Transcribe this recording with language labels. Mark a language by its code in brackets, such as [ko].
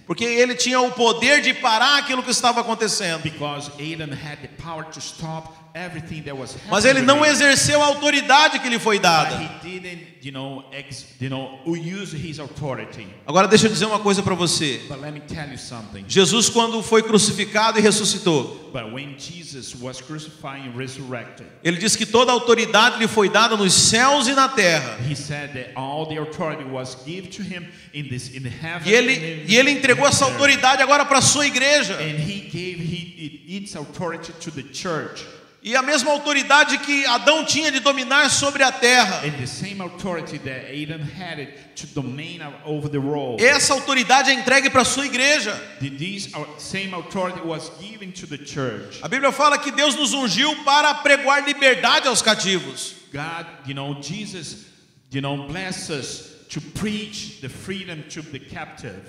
[pt] Porque ele tinha o poder de parar aquilo que estava acontecendo. [en] Because Adam had the power to stop everything that was happening. [pt] Mas ele não exerceu a autoridade que lhe foi dada. [en] But he didn't, use his authority. [pt] Agora deixa eu dizer uma coisa para você. [en] But let me tell you something. [pt] Jesus, quando foi crucificado e ressuscitou, [en] But when Jesus was crucified and resurrected, [pt] ele disse que toda a autoridade lhe foi dada nos céus e na terra. [en] he said that all the authority was given to him in the heaven. [pt] E ele entregou essa autoridade agora para a sua igreja. [en] And he gave its authority to the church. [pt] E a mesma autoridade que Adão tinha de dominar sobre a terra. [en] And the same authority that Adam had to domain over the world. [pt] Essa autoridade é entregue para a sua igreja. [en] This same authority was given to the church. [pt] A Bíblia fala que Deus nos ungiu para pregoar liberdade aos cativos. [en] God, Jesus, bless us to preach the freedom to the captive.